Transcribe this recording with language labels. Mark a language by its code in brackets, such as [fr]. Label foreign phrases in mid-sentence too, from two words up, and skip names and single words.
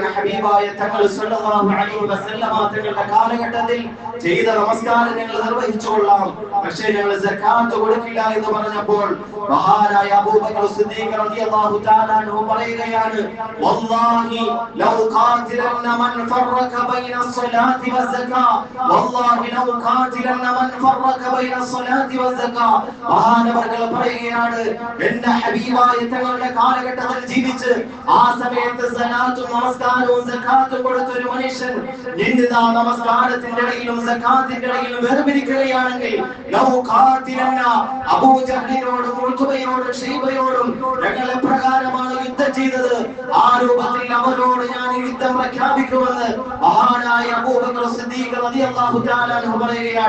[ml] ഹബീബായ തങ്ങൾ [ar] صلى الله عليه وسلم [ml] തങ്ങളുടെ കാലഘട്ടത്തിൽ ചെയ്ത നമസ്കാരം ഞങ്ങൾ നിർവഹിച്ചുകൊള്ളാം, പക്ഷേ ഞങ്ങൾ സകാത്ത് കൊടുക്കില്ല എന്ന് പറഞ്ഞപ്പോൾ മഹാനായ അബൂബക്കർ സിദ്ദീഖ് [ar] رضي الله تعالى عنه [ml] പറയുകയാണ്, [ar] والله لو قاتلنا من فرق بين الصلاة والزكاة والله لو قاتلن من فرق بين الصلاة والزكاة. [ml] മഹാനവറുകൾ പറയുകയാണ്, എന്റെ ഹബീബായ തങ്ങളുടെ കാലഘട്ടത്തിൽ ജീവിച്ച് ആ സമയത്ത് സലാത്തും നമസ്കാരവും സകാത്തും കൊടുത്ത ഒരു മനുഷ്യൻ ഇന്നിതാ നമസ്കാരത്തിന്റെ ഇടയിലും സകാത്തിന്റെ ഇടയിലും വേർപിരിക്കുകയാണെങ്കിൽ [ar] لو قاتلنا [ml] അബൂജഹലിനോടും ഉത്ബയോടും ഷൈബയോടും ഞങ്ങൾ എപ്രകാരമാണ് യുദ്ധം ചെയ്തത്, ആ രൂപത്തിൽ അവരോട് ഞാൻ യുദ്ധം പ്രഖ്യാപിക്കുമെന്ന് മഹാനായ അബൂബക്കർ സിദ്ദീഖ് [ar] رضي الله تعالى عنه [ml] പറയുകയാണ്.